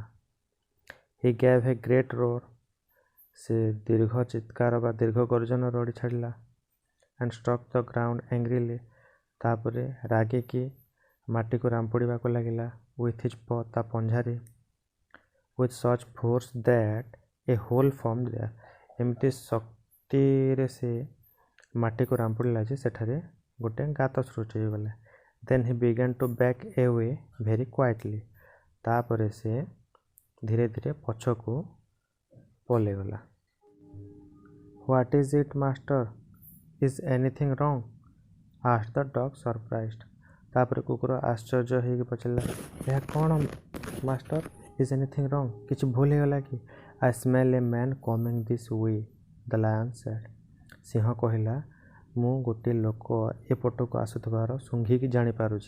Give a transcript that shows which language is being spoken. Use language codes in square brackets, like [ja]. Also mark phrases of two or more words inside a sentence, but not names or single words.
[en] He gave a great roar. [or] ସେ ଦୀର୍ଘ ଚିତ୍କାର ବା ଦୀର୍ଘ ଗର୍ଜନ ରଡ଼ି ଛାଡ଼ିଲା। [en] And struck the ground angrily. [or] ତାପରେ ରାଗିକି ମାଟିକୁ ରାମ୍ପୁଡ଼ିବାକୁ ଲାଗିଲା [en] with his paw, [or] ତା ପଞ୍ଝାରେ। [en] With such force that a hole formed there. [or] ଏମିତି ଶକ୍ତିରେ ସେ ମାଟିକୁ ରାମ୍ପୁଡ଼ିଲା ଯେ ସେଠାରେ ଗୋଟେ ଗାତ ସୃଷ୍ଟି ହୋଇଗଲା। [en] Then he began to back away very quietly. [or] ତାପରେ ସେ ଧୀରେ ଧୀରେ ପଛକୁ ପଳେଇଗଲା। [en] What is it, master? Is anything wrong? asked the dog surprised. [or] ତାପରେ କୁକୁର ଆଶ୍ଚର୍ଯ୍ୟ ହେଇକି ପଚାରିଲା, ଏହା କ'ଣ ମାଷ୍ଟର? [en] Is anything wrong? [or] କିଛି ଭୁଲ ହେଇଗଲା କି? [en] I smell a man coming this way, the lion said. [or] ସିଂହ କହିଲା, ମୁଁ ଗୋଟିଏ ଲୋକ ଏପଟକୁ ଆସୁଥିବାର ଶୁଙ୍ଘିକି ଜାଣିପାରୁଛି।